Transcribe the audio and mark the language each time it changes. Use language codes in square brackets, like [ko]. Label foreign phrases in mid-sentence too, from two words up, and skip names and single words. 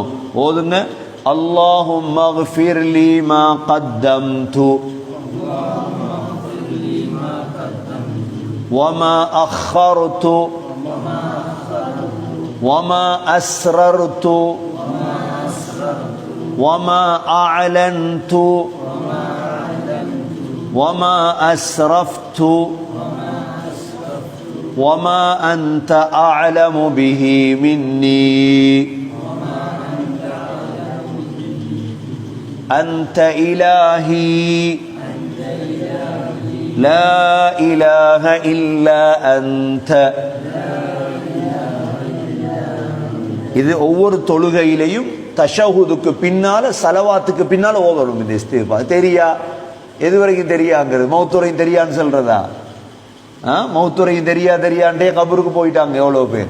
[ar] ஓதுங்க, اللهم اغفر لي ما قدمت وما أخرت وما أسررت وما أعلنت وما أسرفت وما أنت أعلم به مني أنت إلهي لا إله إلا أنت. [ta] இது ஒவ்வொரு தொழுகையிலையும் தஷஹுதுக்கு பின்னால சலவாத்துக்கு பின்னால ஓதணும் இந்த இஸ்திக்ஃபார். தெரியா, எது வரைக்கும் தெரியாங்கிறது, மௌத்துரையும் தெரியான்னு சொல்றதா? மௌத்துரையும் தெரியாண்டே கபருக்கு போயிட்டாங்க எவ்வளவு பேர்.